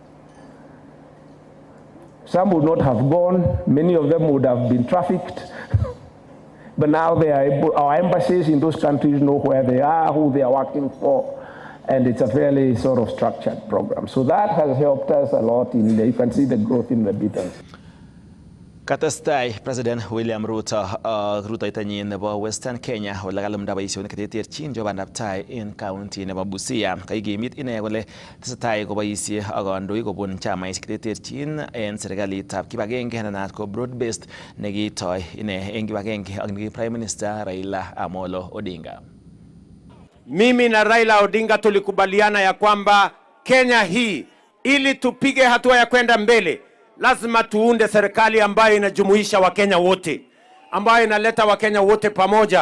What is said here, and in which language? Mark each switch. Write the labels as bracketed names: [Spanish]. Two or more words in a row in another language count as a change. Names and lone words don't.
[English] Some would not have gone, many of them would have been trafficked. But now they are able, our embassies in those countries know where they are, who they are working for, and it's a fairly sort of structured program. So that has helped us a lot in you can see the growth in remittance. [Kalenjin] Katestai President William Ruto rutoitonyin nebo Western Kenya ole kalumda boisionik cheterterchin chebo bandab tai en county nebo Busia. Kaikimit ine kole tesetai koboisie ak kandoik kobun chamaisiek cheterterchin en serikalitab kibagenge nenat ko [English] broad based [Kalenjin] nekitoi ine en kibagenge ak neki Prime Minister Raila Amolo Odinga. [Swahili] Mimi na Raila Odinga tulikubaliana ya kwamba Kenya hii ili tupige hatua ya kwenda mbele lazima tuunde serikali ambayo inajumuisha Wakenya wote, ambayo inaleta Wakenya wote pamoja.